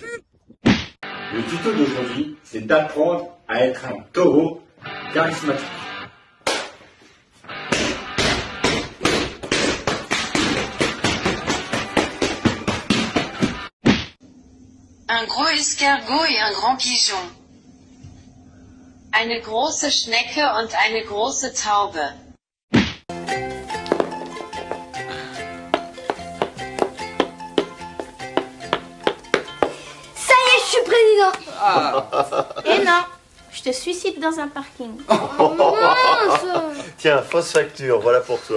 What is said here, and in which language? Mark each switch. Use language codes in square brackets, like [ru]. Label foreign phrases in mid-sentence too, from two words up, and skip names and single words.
[fr] Le tuto d'aujourd'hui, c'est d'apprendre à être un taureau charismatique. Un gros escargot et un grand pigeon. [de] Eine große Schnecke und eine große Taube. [fr] Ça y est, je suis président. Et non, je te suicide dans un parking. Oh, mince. Tiens, fausse facture, voilà pour toi.